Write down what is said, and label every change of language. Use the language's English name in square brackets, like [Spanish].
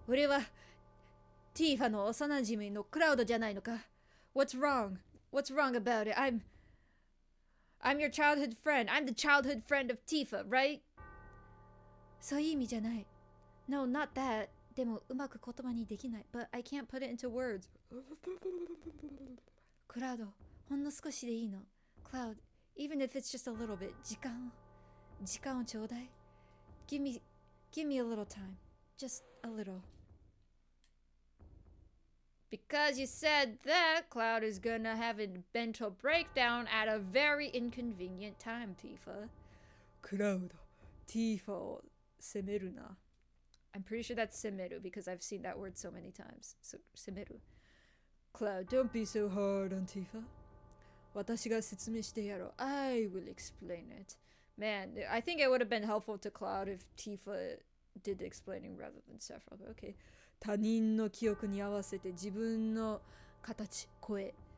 [Japanese] 俺はティーファの幼馴染のクラウドじゃないのか? [English] What's wrong? What's wrong about it? I'm your childhood friend. I'm the childhood friend of Tifa, right? [Japanese] そういう意味じゃない. [English] No, not that. [Japanese] でもうまく言葉にできない. [English] But I can't put it into words. [Japanese] クラウド、ほんの少しでいいの. [English] Cloud, even if it's just a little bit. [Japanese] 時間をちょうだい. [English] Give me a little time. Just a little. Because you said that, Cloud is gonna have a mental breakdown at a very inconvenient time, Tifa. [Japanese] Cloud, Tifa を責めるな. [English] I'm pretty sure that's 責める because I've seen that word so many times. So, 責める. Cloud, don't be so hard on Tifa. [Japanese] 私が説明してやろう. [English] I will explain it. Man, I think it would have been helpful to Cloud if Tifa did the explaining rather than Sephiroth. Okay. [Japanese] 他人の記憶に合わせて自分の形、声。